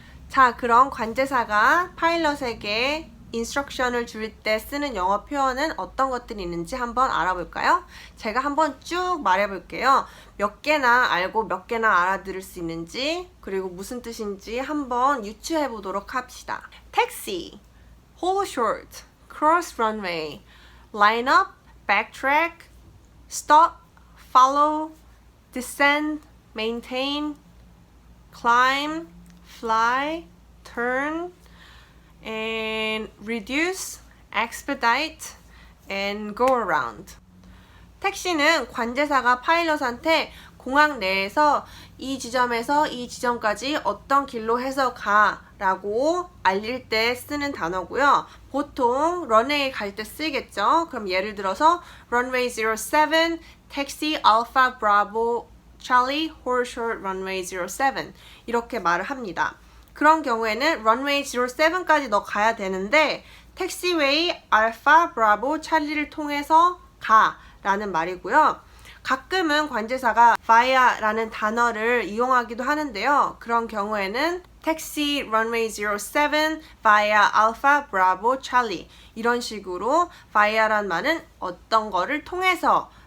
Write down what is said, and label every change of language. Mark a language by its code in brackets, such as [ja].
[ko] 자, 그럼 관제사가 파일럿에게 인스트럭션을 줄 때 쓰는 영어 표현은 어떤 것들이 있는지 한번 알아볼까요? 제가 한번 쭉 말해볼게요. 몇 개나 알고 몇 개나 알아들을 수 있는지 그리고 무슨 뜻인지 한번 유추해 보도록 합시다. [en] Taxi, hold short, cross runway, line up, backtrack, stop, follow, descend, maintain, climb, fly, turn, and reduce, expedite, and go around. [ko] 택시는 관제사가 파일럿한테 공항 내에서 이 지점에서 이 지점까지 어떤 길로 해서 가 라고 알릴 때 쓰는 단어고요. 보통 런웨이 갈 때 쓰이겠죠. [en] 그럼 예를 들어서 runway 07, taxi alpha bravo charlie hold short runway 07 [ko] 이렇게 말을 합니다. 그런 경우에는 runway 07까지 너 가야 되는데 택시웨이 알파 브라보 찰리를 통해서 가 라는 말이고요. 가끔은 관제사가 via라는 단어를 이용하기도 하는데요. 그런 경우에는 택시 [en] runway 07 via alpha bravo charlie [ko] 이런 식으로 via란 말은 어떤 거를 통해서